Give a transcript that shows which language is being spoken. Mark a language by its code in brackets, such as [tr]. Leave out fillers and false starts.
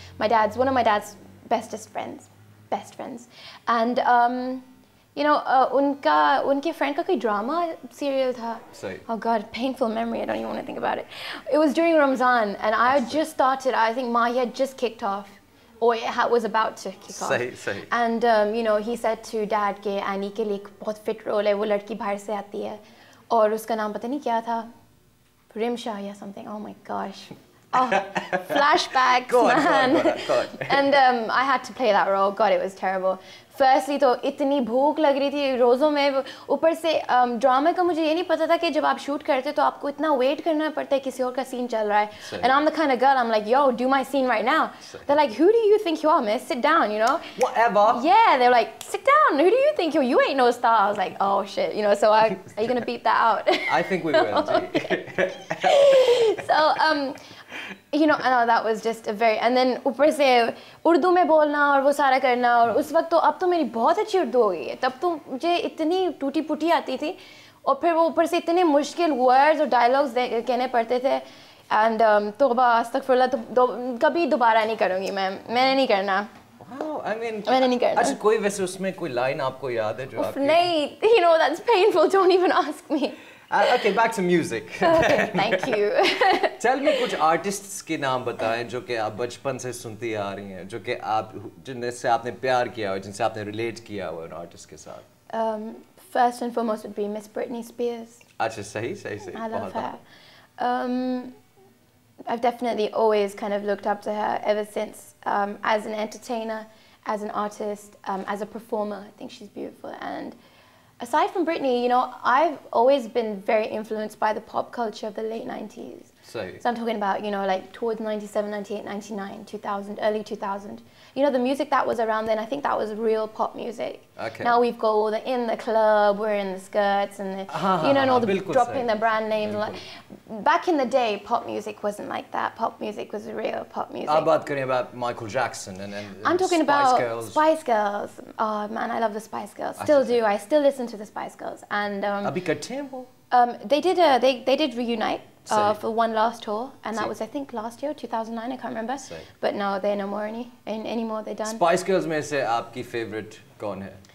[en] One of my dad's best friends. [hi] And you know, उनके friend का कोई drama serial था. [en] Sorry. Oh God, painful memory. I don't even want to think about it. It was during Ramzan, and I had just started. I think Mahi had just kicked off, or it was about to kick off. [hi] सही. [en] And you know, he said to dad [hi] कि Annie के लिए एक बहुत fit role है, वो लड़की बाहर से आती है, और उसका नाम पता नहीं क्या था, Rimsha or something. [en] Oh my gosh. Oh, flashbacks, Go on. And I had to play that role. God, it was terrible. [hi] Firstly, तो इतनी भूख लग रही थी रोज़ों में, ऊपर से ड्रामे का मुझे ये नहीं पता था कि जब आप शूट करते तो आपको इतना वेट करना पड़ता है किसी और का सीन चल रहा है. [en] And I'm the kind of girl, I'm like, yo, do my scene right now. They're like, who do you think you are, miss? Sit down, you know. Whatever. Yeah, they're like, sit down. Who do you think you are? You ain't no star. I was like, oh shit, you know. So are you gonna beep that out? I think we will. So you know, that was just a very, and then [hi] ऊपर से उर्दू में बोलना और वो सारा करना, और उस वक्त तो अब तो मेरी बहुत अच्छी उर्दू हो गई है, तब तो मुझे इतनी टूटी फूटी आती थी, और फिर वो ऊपर से इतने मुश्किल वर्ड्स और डायलॉग्स कहने पड़ते थे, एंड तौबा अस्तगफिरुल्लाह, तो कभी दोबारा नहीं करूँगी मैंने नहीं करना. [en] Wow, I mean, [hi] मैंने नहीं करना. अच्छा, कोई वैसे उसमें कोई लाइन आपको याद है जो आपकी? [en] नहीं, you know, that's painful, don't even ask me. Okay, back to music. Okay, thank you. Tell me [hi] कुछ artists के नाम बताएं जो कि आप बचपन से सुनती आ रही हैं, जो कि आप जिनसे आपने प्यार किया हो, जिनसे आपने relate किया हो उन artist के साथ. [en] First and foremost would be Miss Britney Spears. [hi] अच्छा, सही. [en] I love her. I've definitely always kind of looked up to her ever since, as an entertainer, as an artist, as a performer. I think she's beautiful. And aside from Britney, you know, I've always been very influenced by the pop culture of the late 90s. So I'm talking about, you know, like towards 97, 98, 99, 2000, early 2000. You know, the music that was around then, I think that was real pop music. Okay. Now we've got all the in the club, we're in the skirts, and the, you know, and all the dropping the brand names. Back in the day, pop music wasn't like that. Pop music was real pop music. I'm talking about Michael Jackson and I'm talking Spice about Girls. Spice Girls. Oh man, I love the Spice Girls. Still do. I still listen to the Spice Girls. And [hi] Abhi करते हैं वो? [en] They did reunite for one last tour, and that was, I think, last year, 2009. I can't remember. But no, they're no more anymore. They're done. [hi] Spice Girls में से आपकी favorite कौन है?